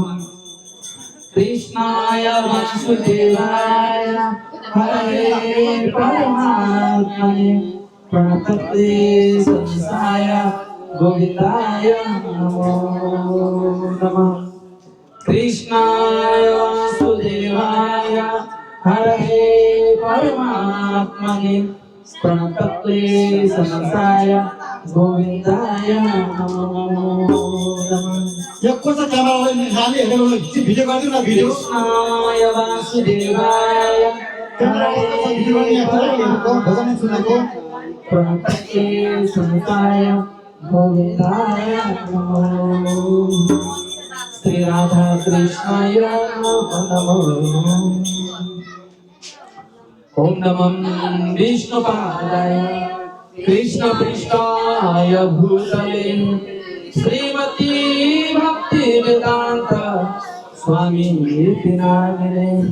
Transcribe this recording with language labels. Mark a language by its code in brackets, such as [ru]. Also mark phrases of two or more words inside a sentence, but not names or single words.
[sa] कृष्णाय वासुदेवाय हरये परमात्मने प्रणतक्लेशनाशाय गोविन्दाय नमो नमः। कृष्णाय वासुदेवाय हरये परमात्मने प्रणतक्लेशनाशाय गोविन्दाय नमो नमः। [ne] यो कसो क्यामेरालाई निकाल्ने हेरेको भिडियो गरिदिनु न भिडियो [sa] कृष्णाय वासुदेवाय [ne] क्यामेराले भिडियो गर्ने हेरेको भजन सुनेको [sa] प्रणतक्लेशनाशाय गोविन्दाय नमो श्री राधा कृष्णाय नमो। ओम नमः विष्णुपादाय कृष्णपृष्ठाय भूतले श्रीमती भक्तिवेदान्त स्वामी नामिने